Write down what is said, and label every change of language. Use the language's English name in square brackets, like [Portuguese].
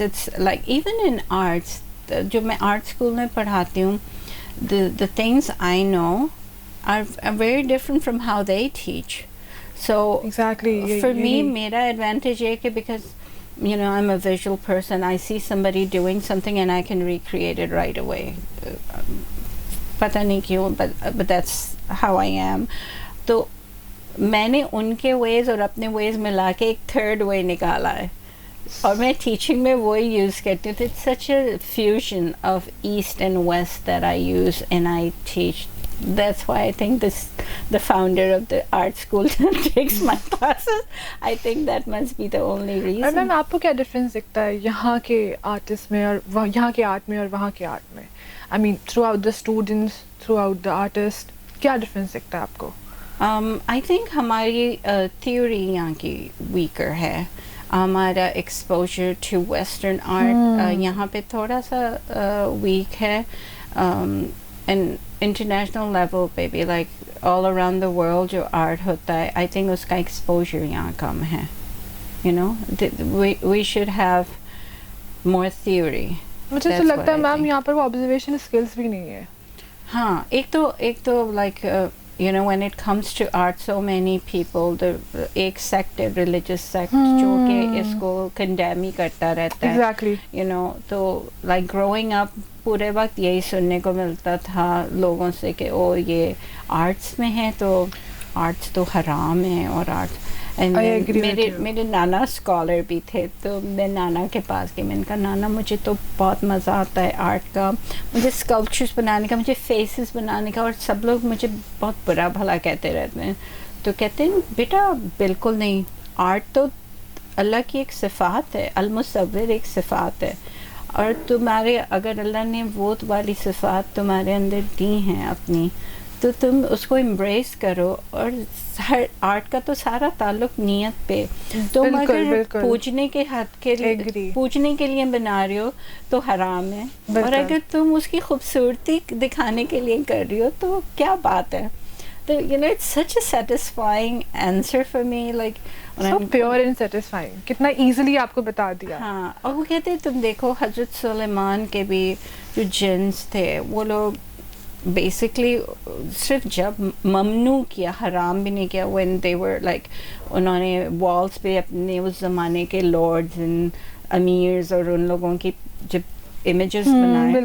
[English] It's like even in arts, [Hindi] जो मैं art school में पढ़ाती हूँ, [English] the things I know are very different from how they teach. So exactly, for me, [Hindi] mera advantage है कि [English] because you know I'm a visual person, I see somebody doing something and I can recreate it right away. [Hindi] पता नहीं क्यों, [English] but that's how I am. [Hindi] तो मैंने उनके ways और अपने ways मिला के एक third way निकाला है, और मैं teaching में वही use करती हूँ. [English] It's such a fusion of East and West that I use and I teach. That's why I think the founder of the art school takes my classes. I think that must be the only reason. [Hindi] और ma'am आपको क्या difference दिखता है यहाँ के artist में और यहाँ के आर्ट में और वहाँ के आर्ट में? [English] I mean throughout the students, throughout the artist, [Hindi] क्या डिफरेंस दिखता है आपको? I think हमारी theory यहाँ की weaker है. हमारा exposure to Western art यहाँ पे थोड़ा सा weak है. [English] And international level पे भी, like all around the world जो art होता है, I think [Hindi] उसका exposure यहाँ कम है. [English] You know, we should have more theory. [Hindi] मुझे तो लगता है मैम यहाँ पर वो observation skills भी नहीं है. हाँ, एक तो [English] like you know, when it comes to art, so many people, the एक sect है, religious sect, [Hindi] जो कि इसको condemn ही करता रहता है. [English] Exactly. [Hindi] You know, तो like growing up पूरे वक्त यही सुनने को मिलता था लोगों से कि ओ ये आर्ट्स में है तो आर्ट्स तो हराम है, और आर्ट्स. मेरे नाना स्कॉलर भी थे, तो मैं नाना के पास गई. मैंने कहा नाना मुझे तो बहुत मज़ा आता है आर्ट का, मुझे स्कल्पचर्स बनाने का, मुझे फेसेस बनाने का, और सब लोग मुझे बहुत बुरा भला कहते रहते हैं. तो कहते हैं बेटा बिल्कुल नहीं, आर्ट तो अल्लाह की एक सिफ़ात है, अल-मुसव्विर एक सिफ़ात है, और तुम्हारे अगर अल्लाह ने वो वाली सिफ़ात तुम्हारे अंदर दी हैं अपनी, तो तुम उसको embrace करो और हर आर्ट का तो सारा ताल्लुक नियत पे तुम बिल्कुल, अगर बिल्कुल। पूजने के हद के लिए [English] Agree। [Hindi] पूजने के लिए बना रहे हो तो हराम है और बिल्कुल। अगर तुम उसकी खूबसूरती दिखाने के लिए कर रही हो तो क्या बात है तो you know [English] it's such a satisfying answer for me like So pure and satisfying, [Hindi] कितना easily आपको बता दिया। हाँ और वो कहते हैं तुम देखो हजरत सुलेमान के भी जो जिन्स थे वो लोग बेसिकली सिर्फ जब ममनू किया हराम भी नहीं किया [English] when they were like [Hindi] उन्होंने वॉल्स पे अपने उस ज़माने के [English] lords and अमीर्स [Hindi] और उन लोगों की जब इमेजेस बनाए